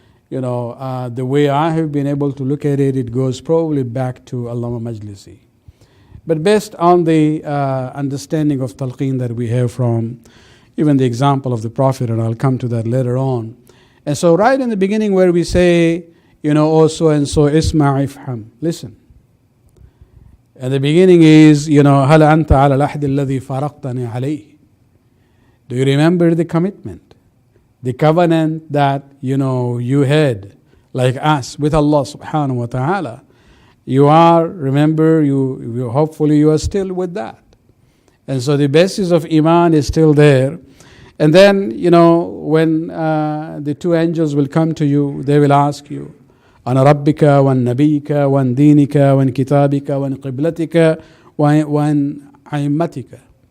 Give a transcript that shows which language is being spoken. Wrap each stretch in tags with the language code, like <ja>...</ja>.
<en>The way I have been able to look at it, it goes probably back to Allama Majlisi. But based on the understanding of Talqeen that we have from even the example of the Prophet, and I'll come to that later on. And so right in the beginning where we say, also and so,</en> <ar>isma' ifham,</ar> <en>listen. And the beginning is,</en> <ar>هل أنت على العهد الذي فرقتني عليه.</ar> <en>Do you remember the commitment? The covenant that, you had, like us, with Allah subhanahu wa ta'ala. You are, remember, you hopefully you are still with that. And so the basis of Iman is still there. And then, when the two angels will come to you, they will ask you,</en> <ar>عن ربك وعن نبيك وعن دينك وعن كتابك وعن قبلتك وعن أئمتك.</ar>